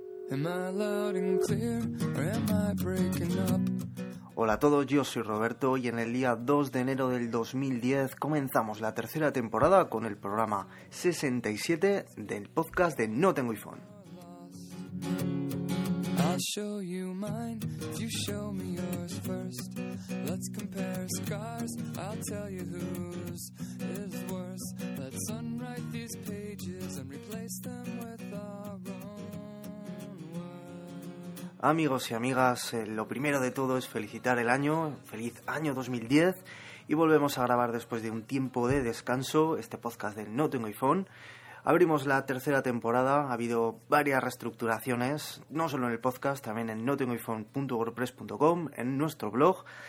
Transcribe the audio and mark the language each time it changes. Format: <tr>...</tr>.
<en>Am I loud and clear or am I breaking up?</en> <es>Hola a todos, yo soy Roberto y en el día 2 de enero del 2010 comenzamos la tercera temporada con el programa 67 del podcast de No Tengo iPhone.</es> <en>I'll show you mine if you show me yours first. Let's compare scars, I'll tell you whose is worse. Let's unwrite these pages and replace them with our own words.</en> <es>Amigos y amigas, lo primero de todo es felicitar el año, feliz año 2010. Y volvemos a grabar después de un tiempo de descanso este podcast de No Tengo iPhone. Abrimos la tercera temporada, ha habido varias reestructuraciones, no solo en el podcast, también en notengoiphone.wordpress.com, en nuestro blog.</es>